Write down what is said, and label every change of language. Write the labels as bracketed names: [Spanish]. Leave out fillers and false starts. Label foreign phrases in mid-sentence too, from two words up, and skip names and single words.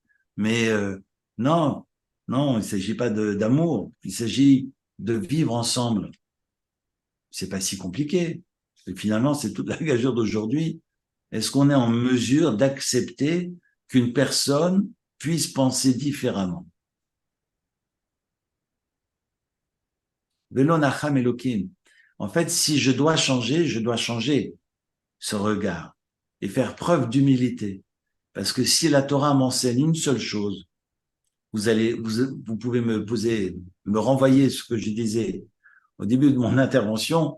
[French] Mais non, non, il ne s'agit pas d'amour, il s'agit de vivre ensemble. C'est pas si compliqué. Et finalement, c'est toute la gageure d'aujourd'hui. Est-ce qu'on est en mesure d'accepter qu'une personne puisse penser différemment? [Hebrew] ולא נחם אלוקים. [French] En fait, si je dois changer ce regard et faire preuve d'humilité. Parce que si la Torah m'enseigne une seule chose, vous pouvez me renvoyer ce que je disais au début de mon intervention.